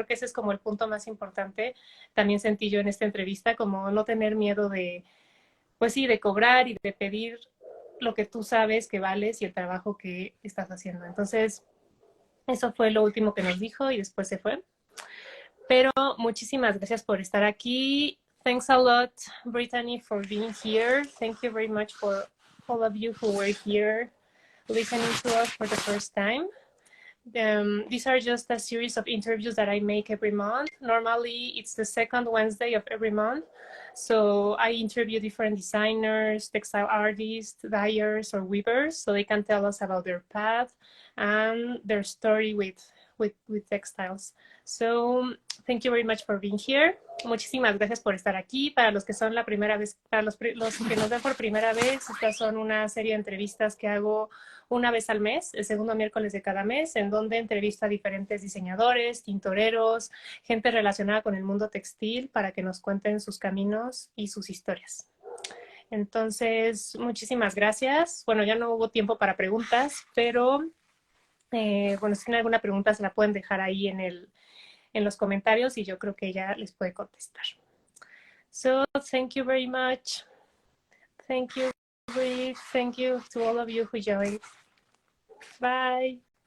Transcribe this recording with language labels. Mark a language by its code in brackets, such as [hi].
[es] Creo que ese es como el punto más importante. También sentí yo en esta entrevista, como no tener miedo de, pues sí, de cobrar y de pedir lo que tú sabes que vales y el trabajo que estás haciendo. Entonces, eso fue lo último que nos dijo y después se fue. Pero muchísimas gracias por estar aquí. [en] Thanks a lot, Brittany, for being here. Thank you very much for all of you who were here listening to us for the first time. These are just a series of interviews that I make every month. Normally, it's the second Wednesday of every month. So I interview different designers, textile artists, dyers, or weavers, so they can tell us about their path and their story with textiles. So thank you very much for being here. [es] Muchísimas gracias por estar aquí. Para los que son la primera vez, para los que nos ven por primera vez, estas son una serie de entrevistas que hago una vez al mes, el segundo miércoles de cada mes, en donde entrevisto a diferentes diseñadores, tintoreros, gente relacionada con el mundo textil para que nos cuenten sus caminos y sus historias. Entonces, muchísimas gracias. Bueno, ya no hubo tiempo para preguntas, pero Bueno, si tienen alguna pregunta se la pueden dejar ahí en los comentarios y yo creo que ella les puede contestar. [en] So, thank you very much. Thank you, Rick. Thank you to all of you who joined. Bye.